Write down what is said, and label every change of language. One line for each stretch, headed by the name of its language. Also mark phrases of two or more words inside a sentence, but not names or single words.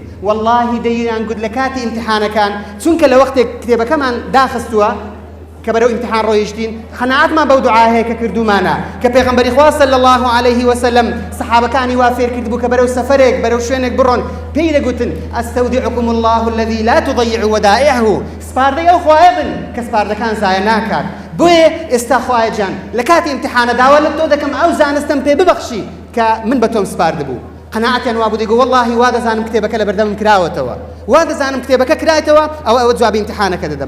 Central Kurdish: واللهی دەیانگوت لە کاتی ئیمتحانەکان چونکە لە وەختێک کتێبەکەمان داخستووە کە بەرەو ئیمتحان ڕۆیشتین خەناعەتمان بەو دوعا هەیە کە کردومانە کە پێغەمبەری خوا
Arabic: صلی الله عليه وسلم
Central Kurdish: سەحابەکانی وا فێر کرد بوو کە بەرەو سەفەرێک بەرەو شوێنێک بڕۆن پێی دەگوتن
Arabic: ئەستەودیعکم الله الذي لا تضيع ودائعه
Central Kurdish: سپاردەی ئەو خوایە بن کە سپاردەکان زایە ناکات. بۆیە ئێستا خوایە گیان لە کاتی ئیمتحانە داوا لە تۆ دەکەم ئەو زانستم پێ ببەخشی کە من بە تۆم سپارد بوو. قەناعەتیان وا بوو دەیگوت واللهی وا دەزانم کتێبەکە لە بەردەمم کراوەتەوە وا دەزانم کتێبەکە کرایەوە ئەوە جوابی ئیمتحانەکە دەدەم.